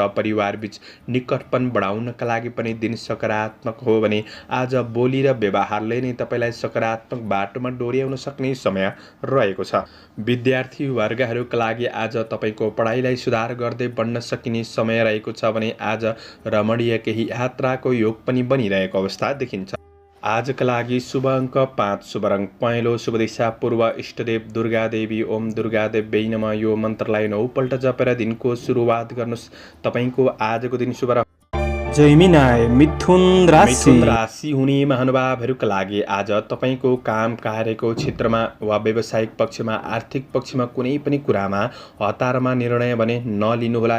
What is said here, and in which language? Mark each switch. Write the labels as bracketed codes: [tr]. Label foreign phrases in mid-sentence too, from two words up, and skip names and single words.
[ne] परिवारबीच निकटपन बढाउनका लागि पनि दिन सकारात्मक हो भने आज बोली र व्यवहारले नै तपाईँलाई सकारात्मक बाटोमा डोर्याउन सक्ने समय रहेको छ। विद्यार्थी वर्गहरूका लागि आज तपाईँको पढाइलाई सुधार गर्दै बढ्न सकिने समय रहेको छ भने आज रमणीय केही यात्राको योग पनि बनिरहेको अवस्था देखिन्छ। आजका लागि शुभ अङ्क 5, शुभ रङ पहेँलो, शुभ दिशा पूर्व, इष्टदेव दुर्गा देवी [sa] ओम दुर्गादेव्यै नमः। [ne] यो मन्त्रलाई 9 पल्ट जपेर दिनको सुरुवात गर्नुहोस्। तपाईँको आजको दिन शुभ। जैमिनाय मिथुन राशि हुने महानुभावहरूका लागि आज तपाईँको काम कार्यको क्षेत्रमा वा व्यावसायिक पक्षमा आर्थिक पक्षमा कुनै पनि कुरामा हतारमा निर्णय भने नलिनुहोला।